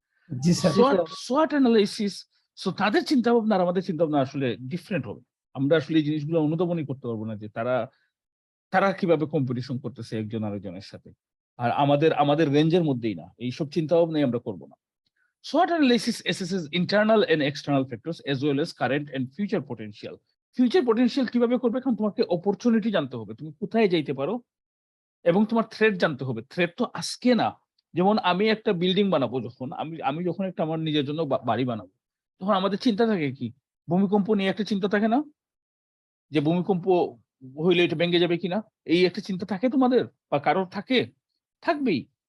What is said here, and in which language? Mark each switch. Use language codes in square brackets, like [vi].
[bn] জি sir. SWOT analysis. So তাদের চিন্তা ভাবনা আর আমাদের চিন্তা ভাবনা আসলে ডিফারেন্ট হবে। আমরা আসলে এই জিনিসগুলো অনুধাবনই করতে পারবো না, যে তারা কিভাবে কম্পিটিশন করতেছে একজন আরেকজনের সাথে, আর আমাদের রেঞ্জের মধ্যেই না, এইসব চিন্তা ভাবনাই আমরা করবো না। [en] SWOT analysis assesses internal and external factors as well as current and future potential. [bn] Future potential কিভাবে করবে? কারণ তোমাকে অপরচুনিটি জানতে হবে, তুমি কোথায় যাইতে পারো, এবং তোমার থ্রেট জানতে হবে। থ্রেট তো আজকে না। যেমন আমি একটা বিল্ডিং বানাবো, যখন আমি যখন একটা আমার নিজের জন্য বাড়ি বানাবো, তখন আমাদের চিন্তা থাকে কি, ভূমিকম্প নিয়ে একটা চিন্তা থাকে না, যে ভূমিকম্প হইলে এটা ভেঙে যাবে কিনা, এই একটা চিন্তা থাকে তোমাদের বা কারোর থাকে, থাকবেই।